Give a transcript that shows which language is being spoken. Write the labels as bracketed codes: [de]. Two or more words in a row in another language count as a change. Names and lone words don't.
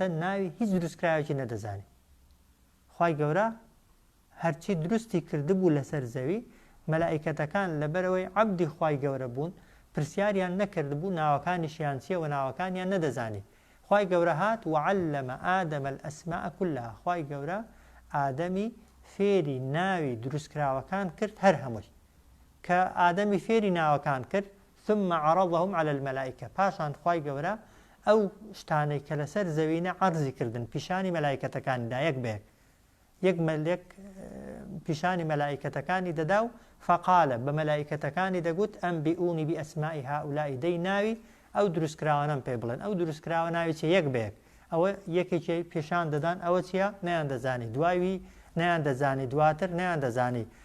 [ckb] ناوی هیچ دروستکراوێکی نەدەزانی خوای گەورە هەرچی دروستی کردبوو لەسەر زەوی مەلایکەتەکان لەبەرەوەی عەبدی خوای گەورە بوون پرسیاریان نەکردبوو ناوەکانیشیان چییە و ناوەکانیان نەدەزانی خوای گەورە هات [ar] وعلم آدم الأسماء كلها [ckb] خوای گەورە ئادەمی فێری ناوی دروستکراوەکان کرد هەر هەمووی کە ئادەمی فێری ناوەکان کرد [ar] ثم عرضهم على الملائكة [ckb] پاشان خوای گەورە ئەو شتانەی کە لەسەر زەوینە عەرزی کردن پیشانی مەلایکەتەکانیدا یەک بەیەک یەک مەلێک پیشانی مەلایکەتەکانی دەدا و فقالە بە مەلایکەتەکانی دەگوت [ar] ئەنبئونی بئەسماء هؤلاء [ckb] دەی ناوی ئەو دروستکراوانەم پێ بڵێن ئەو دروستکراوە ناوی چیە یەک بەیەک ئەوە یەکێکی پیشان دەدان ئەوە چییە نەیان دەزانی دوایوی نەیان دەزانی دواتر نەیان دەزانی